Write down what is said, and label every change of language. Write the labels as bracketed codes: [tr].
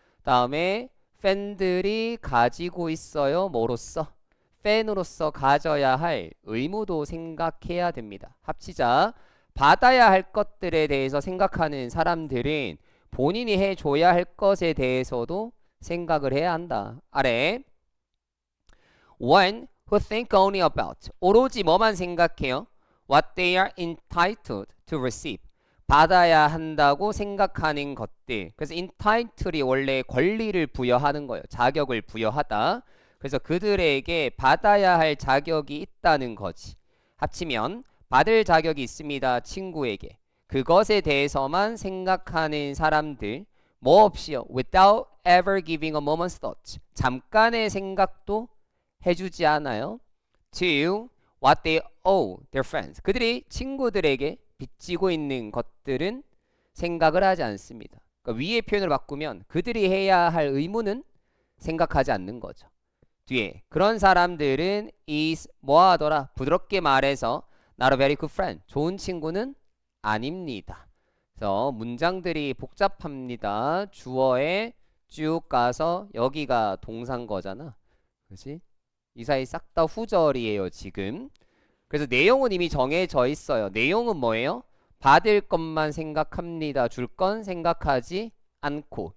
[ko] 다음에 팬들이 가지고 있어요. 뭐로써? 팬으로서 가져야 할 의무도 생각해야 됩니다. 합치자. 받아야 할 것들에 대해서 생각하는 사람들은 본인이 해줘야 할 것에 대해서도 생각을 해야 한다. 아래 [en] One who think only about [ko] 오로지 뭐만 생각해요? [en] What they are entitled to receive [ko] 받아야 한다고 생각하는 것들. 그래서 entitle이 원래 권리를 부여하는 거예요. 자격을 부여하다. 그래서 그들에게 받아야 할 자격이 있다는 거지. 합치면 받을 자격이 있습니다. 친구에게. 그것에 대해서만 생각하는 사람들. 뭐 없이요. [en] Without ever giving a moment's thought. [ko] 잠깐의 생각도 해주지 않아요. [en] To what they owe their friends. [ko] 그들이 친구들에게 빚지고 있는 것들은 생각을 하지 않습니다. 그러니까 위의 표현을 바꾸면 그들이 해야 할 의무는 생각하지 않는 거죠. 뒤에 그런 사람들은 is 뭐하더라? 부드럽게 말해서 [en] not a very good friend. [ko] 좋은 친구는 아닙니다. 그래서 문장들이 복잡합니다. 주어에 쭉 가서 여기가 동사인 거잖아. 그렇지? 이 사이 싹 다 후절이에요, 지금. 그래서 내용은 이미 정해져 있어요. 내용은 뭐예요? 받을 것만 생각합니다. 줄 건 생각하지 않고.